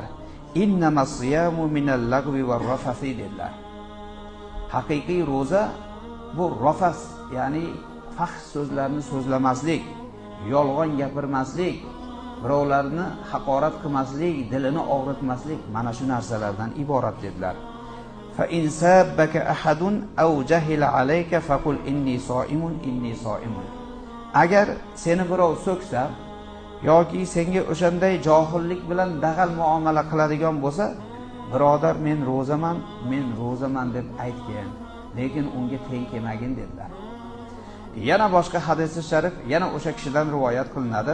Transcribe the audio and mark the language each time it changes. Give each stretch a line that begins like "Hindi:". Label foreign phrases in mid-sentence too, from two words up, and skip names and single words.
Arabic: إنما الصيام من اللغو والرفث dedilar.
Uzbek: Haqiqiy roza bu rafas, ya'ni fahsh so'zlarni so'zlamaslik, yolg'on gapirmaslik, birovlarni haqorat qilmaslik, dilini og'ritmaslik, mana shu narsalardan iborat dedilar.
Arabic: فإن سبك أحد أو جهل عليك فقل إني صائم.
Uzbek: Agar seni birov so'ksa yoki senga o'shanday johillik bilan dag'al muomala qiladigan bo'lsa, birodar men ro'zaman deb aytgin, lekin unga teng kelmagin dedilar. Yana boshqa hadisi sharif yana o'sha kishidan rivoyat qilinadi.